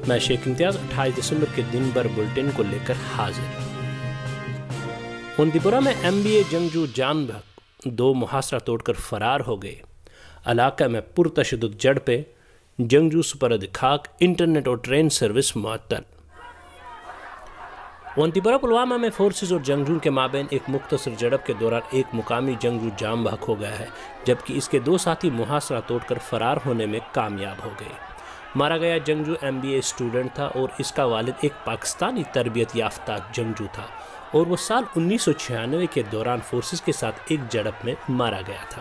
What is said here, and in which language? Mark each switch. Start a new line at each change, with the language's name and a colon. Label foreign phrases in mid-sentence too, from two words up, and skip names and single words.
Urdu: میں شیخ امتیاز 28 دسمبر کے دن بھر بلٹن کو لے کر حاضر۔ اونتی پورہ میں MBA جنگجو جان بحق 2 محاصرہ توڑ کر فرار ہو گئے۔ علاقہ میں پرتشدد جھڑپیں، جنگجو سپرد خاک، انٹرنیٹ اور ٹرین سروس معطل۔ اونتی پورہ پلوامہ میں فورسز اور جنگجو کے مابین ایک مختصر جھڑپ کے دوران ایک مقامی جنگجو جان بحق ہو گیا ہے، جبکہ اس کے 2 ساتھی محاصرہ توڑ کر فرار ہونے میں کامیاب ہو گئے۔ مارا گیا جنگجو MBA اسٹوڈنٹ تھا اور اس کا والد ایک پاکستانی تربیت یافتہ جنگجو تھا، اور وہ سال 1996 کے دوران فورسز کے ساتھ ایک جھڑپ میں مارا گیا تھا۔